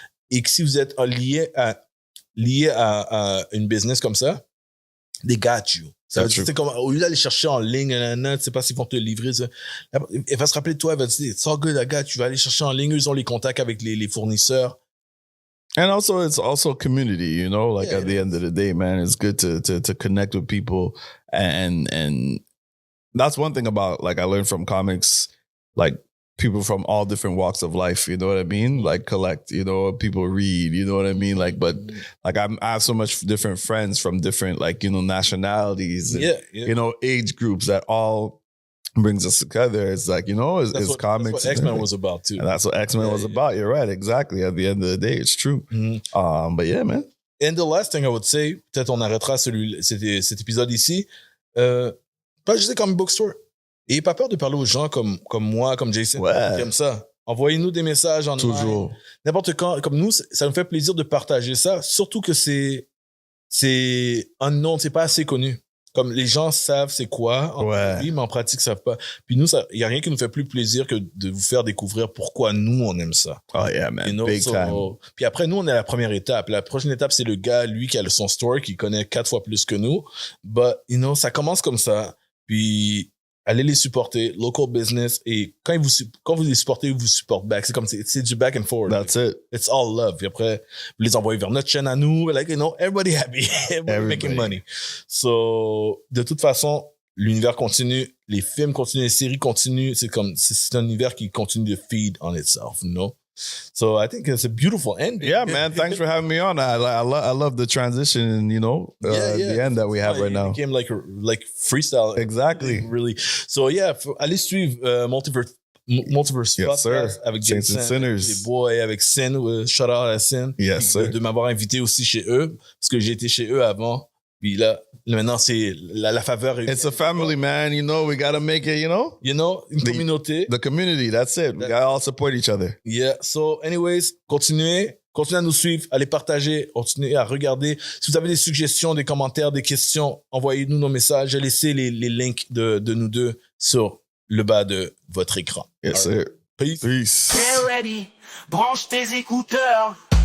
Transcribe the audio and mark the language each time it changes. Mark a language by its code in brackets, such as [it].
[fr] Et que si vous êtes lié à une business comme ça, [en] they got you. [fr] Ça veut dire, comme, au lieu d'aller chercher en ligne, tu sais pas s'ils vont te livrer ça. Elle va se rappeler de toi, elle va te dire, [en] it's all good, I got you. [fr] Tu vas aller chercher en ligne, ils ont les contacts avec les fournisseurs. [en] And also, it's also community, you know, like at the end of the day, man, it's good to connect with people. And that's one thing about, like, I learned from comics, like, people from all different walks of life, you know what I mean? Like, collect, you know, people read, you know what I mean? Like, but like, I have so much different friends from different, like, you know, nationalities, and, you know, age groups that all brings us together. It's like, you know, it's comics. That's what X-Men was about too. And that's what X-Men was about. You're right. Exactly. At the end of the day, it's true. Mm-hmm. But yeah, man. And the last thing I would say, [fr] peut-être on arrêtera cet épisode ici, pas juste comme bookstore. Et pas peur de parler aux gens comme moi, comme Jason, qui aiment ça. Envoyez-nous des messages en toujours. N'importe quand. Comme nous, ça nous fait plaisir de partager ça. Surtout que c'est unknown, c'est pas assez connu. Comme les gens savent c'est quoi en théorie, mais en pratique, ils savent pas. Puis nous, il y a rien qui nous fait plus plaisir que de vous faire découvrir pourquoi nous, on aime ça. [en] Oh yeah, man. You know? Big time. [fr] Puis après, nous, on est à la première étape. La prochaine étape, c'est le gars, lui, qui a son store, qui connaît 4 fois plus que nous. [en] But, you know, [fr] ça commence comme ça. Puis, allez les supporter, local business, et quand vous les supportez, ils vous supportent back. C'est comme, c'est du [en] back and forward. That's it. It's all love. [fr] Et après, vous les envoyez vers notre chaîne à nous, [en] like, you know, everybody happy. Everybody making money. [fr] So, de toute façon, l'univers continue, les films continuent, les séries continuent. C'est comme, c'est un univers qui continue de [en] feed on itself, you know? So I think it's a beautiful ending. Yeah, man. Thanks for having me on. I love the transition, you know, the end that we have right now. It became like freestyle. Exactly. Really. So yeah, [fr] allez suivre Multiverse Podcast avec [en] Saints and Sinners. [fr] Les boys avec Sin. Shout out à Sin. [en] Yes, sir. [fr] De m'avoir invité aussi chez eux parce que j'ai été chez eux avant. Puis là, maintenant, c'est la faveur. [en] It's a family, man. You know, we got to make it, you know? You know, [fr] une communauté. [en] The community, that's it. We got to all support each other. Yeah. [fr] So, anyways, continuez à nous suivre, à les partager, continuez à regarder. Si vous avez des suggestions, des commentaires, des questions, envoyez-nous nos messages. Laissez les links de nous deux sur le bas de votre écran. [en] Yes, sir. Peace. Peace. Get ready. [fr] Branche tes écouteurs.